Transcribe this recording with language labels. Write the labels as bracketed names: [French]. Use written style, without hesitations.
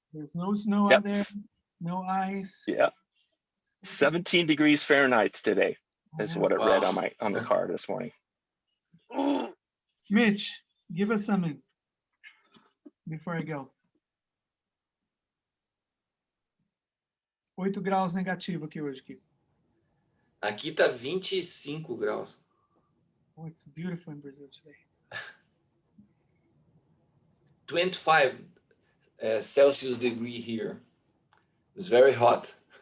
[English] There's no snow out there, no ice. Yeah. 17 degrees Fahrenheit today. Is Yeah. what it read Wow. on the card this morning. Mitch, give us something before I go. [Portuguese] 8 graus negativo aqui hoje, Kiko. Aqui tá 25 graus. [English] Oh, it's beautiful in Brazil today. 25 Celsius degree here. It's very hot.